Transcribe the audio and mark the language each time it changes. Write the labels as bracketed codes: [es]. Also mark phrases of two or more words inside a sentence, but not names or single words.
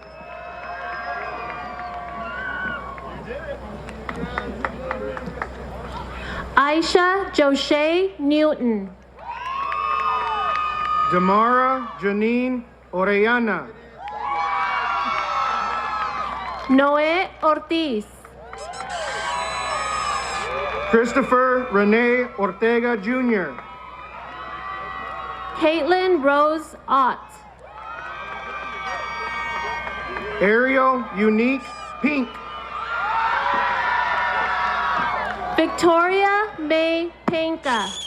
[en] Aisha Joshe Newton. Damara Janine Orellana. Noé Ortiz. Christopher Rene Ortega Jr. Caitlin Rose Ott. Ariel Unique Pink. Victoria May Penka.